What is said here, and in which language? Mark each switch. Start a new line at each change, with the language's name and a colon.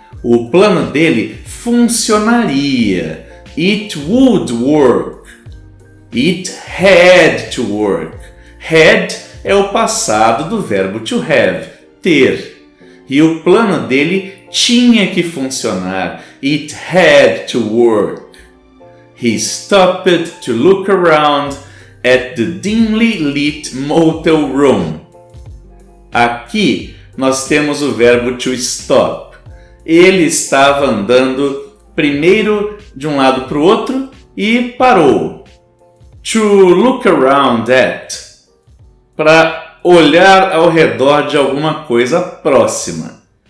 Portuguese: O plano dele funcionaria.
English: It would work. It had to work.
Portuguese: Had é o passado do verbo to have, ter. E o plano dele tinha que funcionar.
English: It had to work. He stopped to look around at the dimly lit motel room.
Portuguese: Aqui nós temos o verbo to stop. Ele estava andando primeiro de um lado para o outro e parou.
English: To look around at,
Portuguese: para olhar ao redor de alguma coisa próxima.